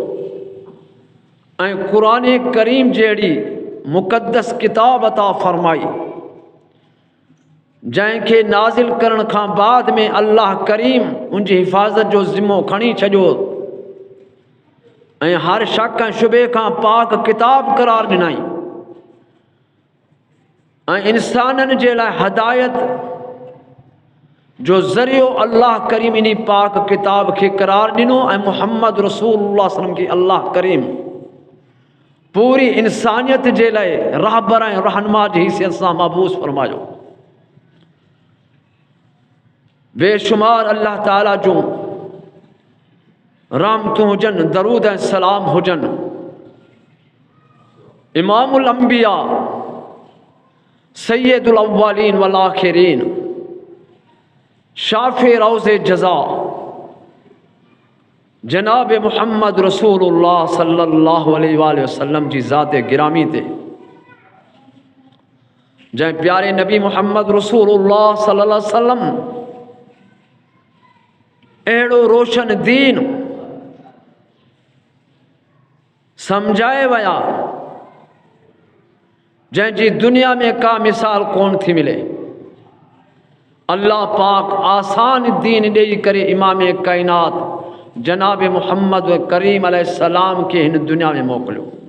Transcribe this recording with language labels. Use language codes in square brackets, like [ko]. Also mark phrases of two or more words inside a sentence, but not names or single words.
[sd] ऐं कुरान करीम जहिड़ी मुक़द्दस किताब अता फरमाई जंहिंखे नाज़िल करण खां बाद में अल्लाह करीम उनजी हिफ़ाज़त जो ज़िम्मो खणी छॾियो ऐं हर शक ऐं शुबे खां पाक किताब करार ॾिनई ऐं इंसाननि जे लाइ हदायत जो ज़रियो अल्लाह करीम इन्ही पाक किताब खे करार ॾिनो ऐं मुहम्मद रसूलुल्लाह [ar] صلى الله عليه وسلم [sd] खे अल्लाह करीम पूरी इंसानियत जे लाइ रहबर ऐं रहनुमा जी हैसियत सां मबूस फरमायो। बेशुमार अल्लाह ताला जूं रहमतूं हुजनि, दरूद ऐं सलाम हुजनि [ar] إمام الأنبياء سيد الأولين والآخرين [sd] शाफ़े रोज़े जज़ा जनाब मुहम्मद रसूलुल्लाह [ar] صلى الله عليه وسلم [sd] जी ज़ात गिरामी ते, जंहिं प्यारे नबी मुहम्मद रसूलुल्लाह [ar] صلى الله عليه وسلم [sd] अहिड़ो रोशन दीन समझाए वया जंहिंजी दुनिया में का मिसाल कोन थी मिले। अल्लाह पाक आसान दीन ॾेई करे इमाम कायनात जनाब मुहम्मद करीम अलैहिस्सलाम के हिन दुनिया में मोकिलियो।